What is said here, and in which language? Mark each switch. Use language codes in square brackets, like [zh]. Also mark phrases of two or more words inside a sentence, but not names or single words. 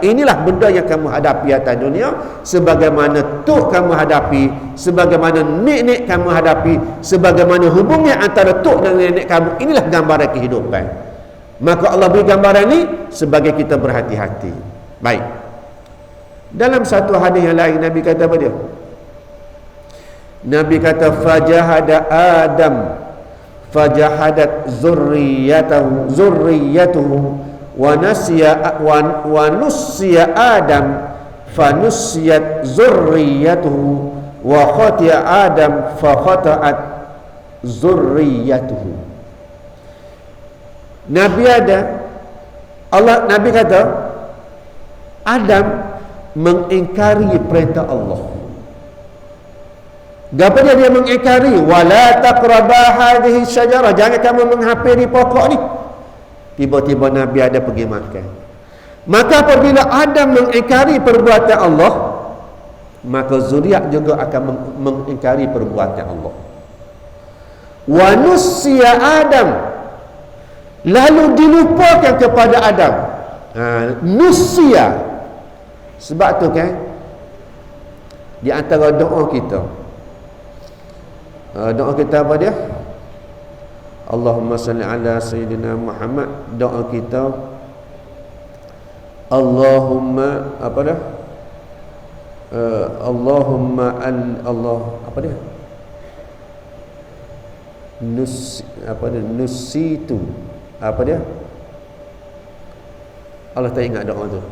[ms] Inilah benda yang kamu hadapi atas dunia. Sebagaimana tuk kamu hadapi, sebagaimana nek-nek kamu hadapi, sebagaimana hubungan antara tuk dan nenek kamu. Inilah gambaran kehidupan. Maka Allah beri gambaran ni sebagai kita berhati-hati. Baik. Dalam satu hadis yang lain Nabi kata apa dia? Nabi kata [ar] فجحد آدم فجحدت ذريته ونسي آدم فنسيت ذريته وخطئ آدم فخطئت ذريته. [ms] Nabi kata Adam mengingkari perintah Allah. Gapo dia mengingkari? [ar] ولا تقربا هذه شجرة, [ms] jangan kamu menghampiri pokok ni. Tiba-tiba Nabi ada pergi makan. Maka apabila Adam mengingkari perbuatan Allah, maka zuriat juga akan mengingkari perbuatan Allah. [ar] ونسي آدم, [ms] lalu dilupakan kepada Adam. Nusia. Sebab tu kan di antara doa kita, doa kita apa dia? [ar] اللهم صل على سيدنا محمد. [ms] Doa kita Allahumma apa dah? Allahumma Allah apa dia? apa dia, nusitu, apa dia, Allah tak ingat doa tu.